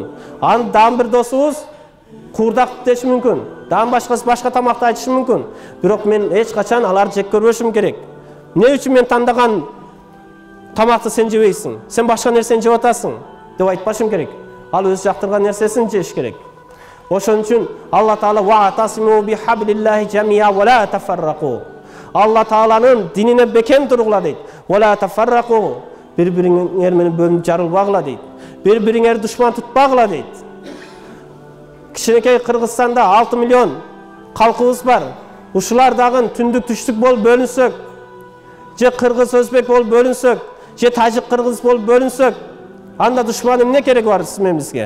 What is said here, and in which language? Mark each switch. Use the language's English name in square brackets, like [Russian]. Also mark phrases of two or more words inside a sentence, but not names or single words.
[Kyrgyz] Анын дагы бир досубуз куурдак деши мүмкүн. Дагы башкасы башка тамакты айтышы мүмкүн. Бирок мен эч качан аларды жек көрбөшүм керек. Эмне үчүн мен тандаган тамакты сен жебейсиң? Сен башка нерсени жеп атасың деп айтпашым керек. Ал өз жактырган нерсесин жеш керек. Ошон үчүн Алла Таала [Arabic] واعتصموا بحبل الله جميعا ولا تفرقوا. [Kyrgyz] Алла Тааланын динине бекем тургула дейт. [Arabic] ولا تفرقوا. [Kyrgyz] Бири-бириңер менен бөлүнүп жарылбагыла дейт. Бири-бириңерди душман тутпагыла дейт. Кичинекей Кыргызстанда 6 миллион калкыбыз бар. Ушулар дагы түндүк түштүк болуп бөлүнсөк, же кыргыз өзбек болуп бөлүнсөк, же тажик кыргыз болуп бөлүнсөк, анда душман эмне кереги бар сиз менен бизге?